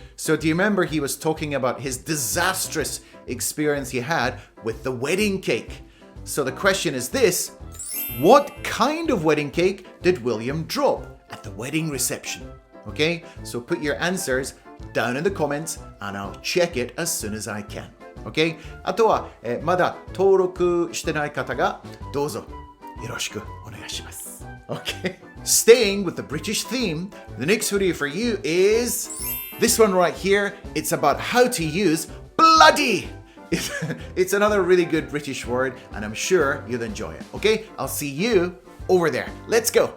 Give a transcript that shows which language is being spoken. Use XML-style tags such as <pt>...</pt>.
<en>So do you remember he was talking about his disastrous experience he had with the wedding cake? So the question is this: what kind of wedding cake did William drop at the wedding reception? Okay? So put your answers down in the comments and I'll check it as soon as I can. Okay?</en> <ja>あとは、まだ登録してない方がどうぞよろしくお願いします。</ja> <en>Okay? Staying with the British theme, the next video for you is this one right here. It's about how to use bloody. It's another really good British word and I'm sure you'll enjoy it. Okay? I'll see you over there. Let's go.</en>